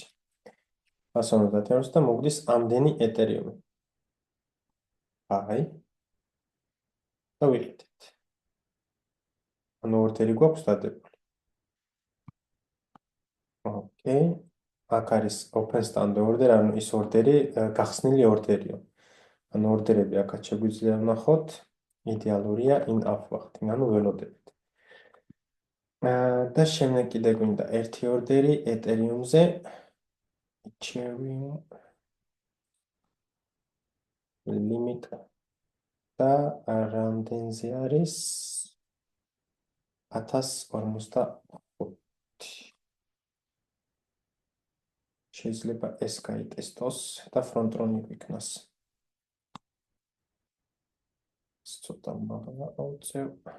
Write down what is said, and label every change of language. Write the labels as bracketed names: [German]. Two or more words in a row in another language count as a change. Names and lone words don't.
[Georgian] 150 ევროს და მოგდის ამდენი ეთერიუმი. აი. და ვიყიდეთ. ანუ ორდერი გვაქვს დადებული. ოკეი. აქ არის [English] open stand order, [Georgian] ანუ ის ორდერი გახსნილი ორდერიო. ანუ ორდერები აქაც შეგვიძლია ვნახოთ. [English] იდეალურია in upward, [Georgian] ანუ ველოდებით. და შემდეგ კიდე გვინდა ერთი ორდერი ეთერიუმზე. Ethereum limit და რამდენზე არის 1045. შეიძლება ეს გაიტესტოს და ფრონტრონი გვიქნას. ცოტა მაღლა ავწევ.